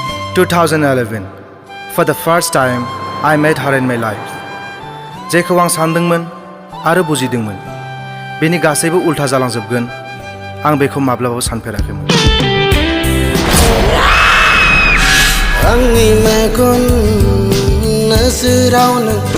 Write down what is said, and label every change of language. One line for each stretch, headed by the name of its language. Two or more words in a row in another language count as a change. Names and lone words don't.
English: 2011 For the first time I met her in my life.
Bodo: जेखौ आं सानदोंमोन आरो बुजिदोंमोन बेनि गासैबो उल्था जालांजोबगोन आं बेखौ माब्लाबाबो सानफेराखैमोन। आंनि मेगन नोजोरावनो